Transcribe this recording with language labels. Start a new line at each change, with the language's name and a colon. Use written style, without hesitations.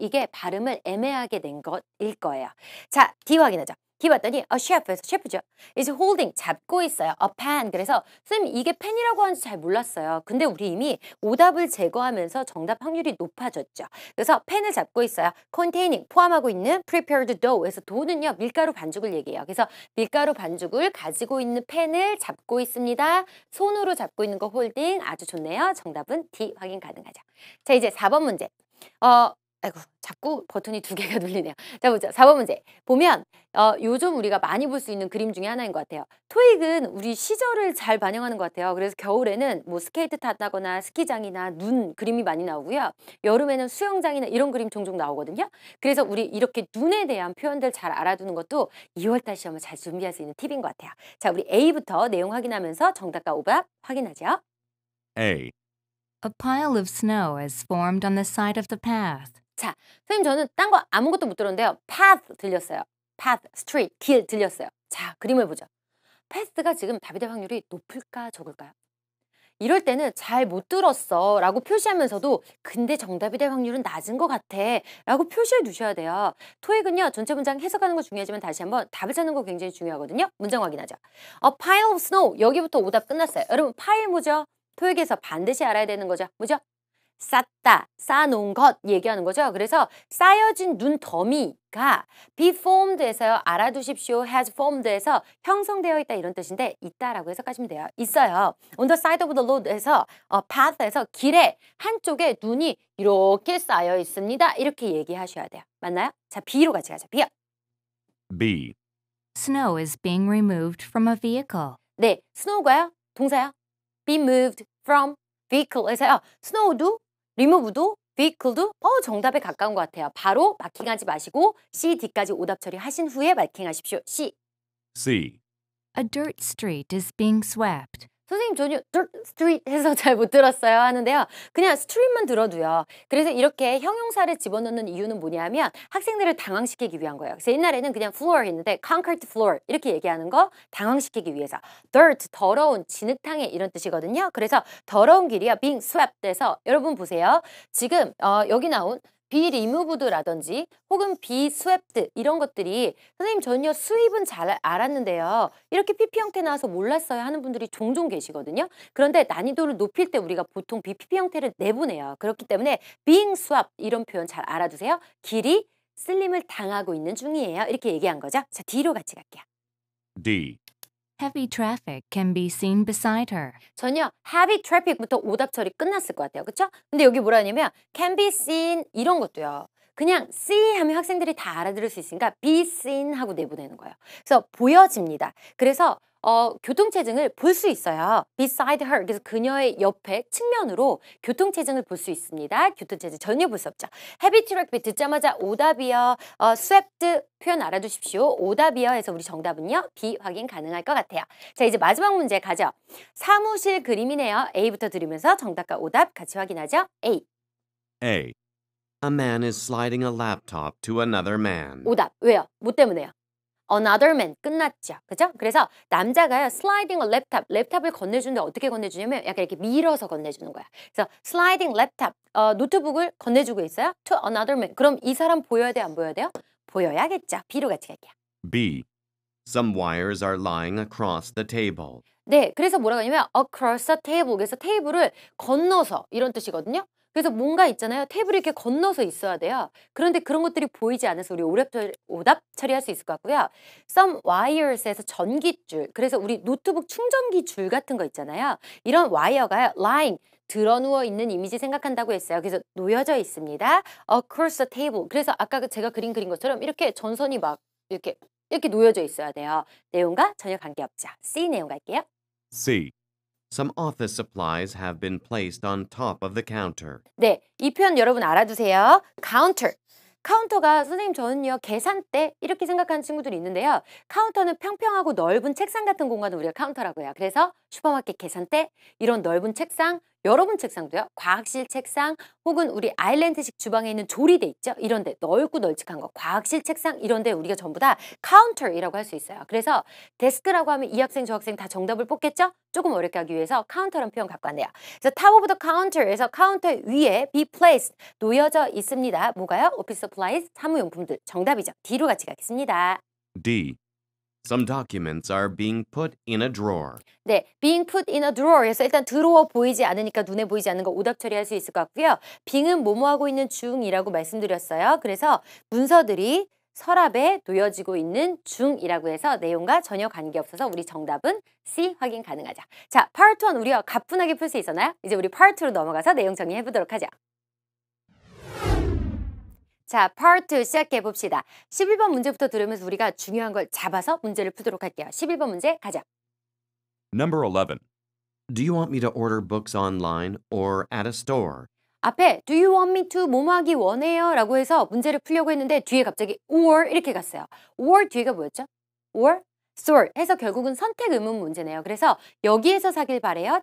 Korean: 이게 발음을 애매하게 낸 것일 거예요. 자, D 확인하자. D 봤더니
English: a chef
Korean: 에서 셰프죠.
English: is holding
Korean: 잡고 있어요.
English: a pan.
Korean: 그래서 선생님 이게 펜이라고 하는지 잘 몰랐어요. 근데 우리 이미 오답을 제거하면서 정답 확률이 높아졌죠. 그래서 펜을 잡고 있어요.
English: containing
Korean: 포함하고 있는
English: prepared dough.
Korean: 그래서 dough는요 밀가루 반죽을 얘기해요. 그래서 밀가루 반죽을 가지고 있는 펜을 잡고 있습니다. 손으로 잡고 있는 거 holding 아주 좋네요. 정답은 D 확인 가능하죠. 자, 이제 4번 문제. 아이고, 자꾸 버튼이 두 개가 눌리네요. 자, 보자. 4번 문제. 보면, 요즘 우리가 많이 볼 수 있는 그림 중에 하나인 것 같아요. 토익은 우리 시절을 잘 반영하는 것 같아요. 그래서 겨울에는 뭐 스케이트 탔다거나 스키장이나 눈 그림이 많이 나오고요. 여름에는 수영장이나 이런 그림 종종 나오거든요. 그래서 우리 이렇게 눈에 대한 표현들 잘 알아두는 것도 2월달 시험을 잘 준비할 수 있는 팁인 것 같아요. 자, 우리 A부터 내용 확인하면서 정답과 오답 확인하죠.
English: A. A pile of snow has formed on the side of the path.
Korean: 자, 선생님 저는 딴 거 아무것도 못 들었는데요. path 들렸어요. path, street, 길 들렸어요. 자, 그림을 보죠. path가 지금 답이 될 확률이 높을까 적을까요? 이럴 때는 잘 못 들었어 라고 표시하면서도 근데 정답이 될 확률은 낮은 것 같아 라고 표시해 두셔야 돼요. 토익은요, 전체 문장 해석하는 거 중요하지만 다시 한번 답을 찾는 거 굉장히 중요하거든요. 문장 확인하죠.
English: A pile of snow.
Korean: 여기부터 오답 끝났어요. 여러분, pile 뭐죠? 토익에서 반드시 알아야 되는 거죠. 뭐죠? 쌓다, 쌓아놓은 것 얘기하는 거죠. 그래서 쌓여진 눈 더미가
English: be formed
Korean: 에서 알아두십시오.
English: has formed
Korean: 에서 형성되어 있다 이런 뜻인데 있다라고 해석하시면 돼요. 있어요.
English: On the side of the road에서 path에서
Korean: 길의 한쪽에 눈이 이렇게 쌓여 있습니다. 이렇게 얘기하셔야 돼요. 맞나요? 자, B로 같이 가자. B요.
English: B. Snow is being removed from a vehicle.
Korean: 네, snow가요? 동사요?
English: be moved from vehicle에서요.
Korean: snow도 remove도 vehicle도 정답에 가까운 것 같아요. 바로 마킹하지 마시고 C, D까지 오답 처리하신 후에 마킹하십시오.
English: C. C. A dirt street is being swept.
Korean: 선생님 전혀
English: dirt street
Korean: 해서 잘 못 들었어요 하는데요. 그냥 street만 들어도요. 그래서 이렇게 형용사를 집어넣는 이유는 뭐냐면 학생들을 당황시키기 위한 거예요. 그래서 옛날에는 그냥 floor 했는데 concrete floor 이렇게 얘기하는 거 당황시키기 위해서 dirt, 더러운, 진흙탕에 이런 뜻이거든요. 그래서 더러운 길이야
English: being swept
Korean: 해서 여러분 보세요. 지금 여기 나온 be removed라든지 혹은 be swept 이런 것들이 선생님 전혀 수입은 잘 알았는데요. 이렇게 PP 형태 나와서 몰랐어요 하는 분들이 종종 계시거든요. 그런데 난이도를 높일 때 우리가 보통 PP 형태를 내보내요. 그렇기 때문에
English: being swept
Korean: 이런 표현 잘 알아두세요. 길이 쓸림을 당하고 있는 중이에요. 이렇게 얘기한 거죠. 자, D로 같이 갈게요.
English: D. Heavy traffic can be seen beside her.
Korean: 전혀
English: heavy traffic
Korean: 부터 오답 처리 끝났을 것 같아요. 그렇죠? 근데 여기 뭐라 하냐면
English: can be seen
Korean: 이런 것도요. 그냥 see 하면 학생들이 다 알아들을 수 있으니까 be seen 하고 내보내는 거예요. 그래서 보여집니다. 그래서 교통체증을 볼 수 있어요.
English: beside her.
Korean: 그래서 그녀의 옆에 측면으로 교통체증을 볼 수 있습니다. 교통체증 전혀 볼 수 없죠. heavy traffic 듣자마자 오답이요. swept 표현 알아두십시오. 오답이요 해서 우리 정답은요. B 확인 가능할 것 같아요. 자, 이제 마지막 문제 가죠. 사무실 그림이네요. A부터 들으면서 정답과 오답 같이 확인하죠.
English: A. A. A man is sliding a laptop to another man.
Korean: 오답. 왜요? 뭐 때문에요?
English: another man
Korean: 끝났죠. 그죠? 그래서 남자가요
English: sliding a laptop
Korean: 랩탑을 건네주는데 어떻게 건네주냐면 약간 이렇게 밀어서 건네주는 거야. 그래서
English: sliding laptop
Korean: 노트북을 건네주고 있어요.
English: to another man.
Korean: 그럼 이 사람 보여야 돼요? 안 보여야 돼요? 보여야겠죠. B로 같이 갈게요.
English: B. Some wires are lying across the table.
Korean: 네, 그래서 뭐라고 하냐면
English: across the table.
Korean: 그래서 테이블을 건너서 이런 뜻이거든요. 그래서 뭔가 있잖아요. 테이블이 이렇게 건너서 있어야 돼요. 그런데 그런 것들이 보이지 않아서 우리 오답 처리할 수 있을 것 같고요. Some wires에서 전기줄. 그래서 우리 노트북 충전기 줄 같은 거 있잖아요. 이런 와이어가 lying 드러누워 있는 이미지 생각한다고 했어요. 그래서 놓여져 있습니다.
English: across the table.
Korean: 그래서 아까 제가 그린 것처럼 이렇게 전선이 막 이렇게 놓여져 있어야 돼요. 내용과 전혀 관계없죠. C 내용 갈게요.
English: C. Some office supplies have been placed on top of the counter.
Korean: 네, 이 표현 여러분 알아두세요.
English: counter.
Korean: 카운터가 선생님 저는요 계산대 이렇게 생각하는 친구들이 있는데요. 카운터는 평평하고 넓은 책상 같은 공간을 우리가 카운터라고 해요. 그래서 슈퍼마켓 계산대 이런 넓은 책상 여러분 책상도요. 과학실 책상 혹은 우리 아일랜드식 주방에 있는 조리대 있죠. 이런 데 넓고 널찍한 거 과학실 책상 이런 데 우리가 전부 다 카운터이라고 할 수 있어요. 그래서 데스크라고 하면 이 학생 저 학생 다 정답을 뽑겠죠. 조금 어렵게 하기 위해서 카운터라는 표현 갖고 왔네요. 그래서
English: top of the counter
Korean: 에서 카운터 위에
English: be placed
Korean: 놓여져 있습니다. 뭐가요? 오피스 서플라이즈 사무용품들 정답이죠. D로 같이 가겠습니다.
English: D. Some documents are being put in a drawer.
Korean: 네,
English: being put in a drawer
Korean: 에서 일단 드로어 보이지 않으니까 눈에 보이지 않는 거 오답 처리할 수 있을 것 같고요. being은 뭐뭐하고 있는 중이라고 말씀드렸어요. 그래서 문서들이 서랍에 놓여지고 있는 중이라고 해서 내용과 전혀 관계없어서 우리 정답은 C 확인 가능하죠. 자, part 1 우리가 가뿐하게 풀 수 있었나요? 이제 우리 part 2로 넘어가서 내용 정리해 보도록 하죠. 자, part 2 시작해 봅시다. 11번 문제부터 들으면서 우리가 중요한 걸 잡아서 문제를 풀도록 할게요. 11번 문제 가자.
English: Number 11. Do you want me to order books online or at a store?
Korean: 앞에
English: do you want me to
Korean: 뭐뭐 하기 원해요? 라고 해서 문제를 풀려고 했는데 뒤에 갑자기 or 이렇게 갔어요. or 뒤가 뭐였죠?
English: or store
Korean: 해서 결국은 선택 의문 문제네요. 그래서 여기에서 사길 바래요?